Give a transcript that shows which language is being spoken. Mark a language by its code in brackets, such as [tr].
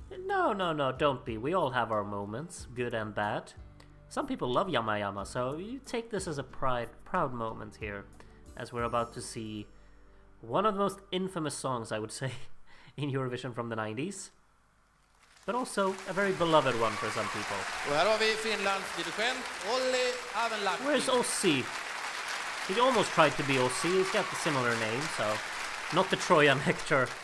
[en] No, don't be. We all have our moments, good and bad. Some people love Yama Yama, so you take this as a proud moment here, as we're about to see one of the most infamous songs, I would say, in Eurovision from the 90s. But also a very beloved one for some people. [sv] Och här har vi Finlands dirigent Olli Avenlahti. [en] Where's Ossi? He almost tried to be Ossi. He's got the similar name, so not the Trojan Hector.